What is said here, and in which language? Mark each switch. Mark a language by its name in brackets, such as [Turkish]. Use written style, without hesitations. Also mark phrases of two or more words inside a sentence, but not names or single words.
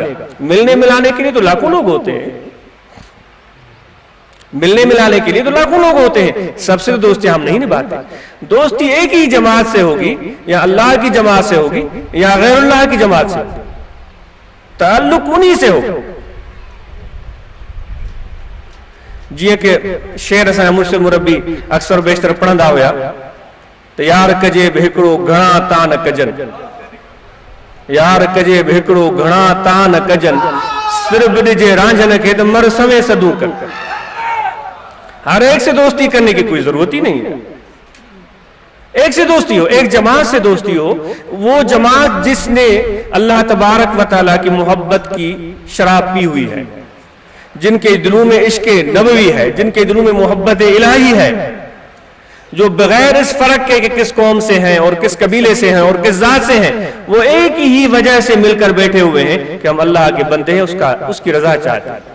[Urdu] ملنے ملانے کے لیے تو لاکھوں لوگ ہوتے ہیں، ملنے ملانے کے لیے تو لاکھوں لوگ ہوتے ہیں، سب سے تو دوستی ہم نہیں نبھاتے. دوستی ایک ہی جماعت سے ہوگی، یا اللہ کی جماعت سے ہوگی یا غیر اللہ کی جماعت سے، تعلق انہی سے ہوگا. [Sindhi] जी के शेर असां मुर्शिद मुरब्बी अक्सर बेशतर पढ़ंदा हुआ त यार कजे बि हिकिड़ो घणा तान कजन, यार कजे बि हिकिड़ो घणा तान कजन, सिर्फ ॾिजे रांझन खे त मर सवे सदू कर। [Urdu] ہر ایک سے دوستی کرنے کی کوئی ضرورت ہی نہیں ہے. ایک سے دوستی ہو، ایک جماعت سے دوستی ہو، وہ جماعت جس نے اللہ تبارک و تعالیٰ کی محبت کی شراب پی ہوئی ہے، جن کے دلوں میں عشق نبوی ہے، جن کے دلوں میں محبت الٰہی ہے، جو بغیر اس فرق کے کہ کس قوم سے ہیں اور کس قبیلے سے ہیں اور کس ذات سے ہیں، وہ ایک ہی وجہ سے مل کر بیٹھے ہوئے ہیں کہ ہم اللہ کے بندے ہیں، اس کی رضا چاہتے ہیں.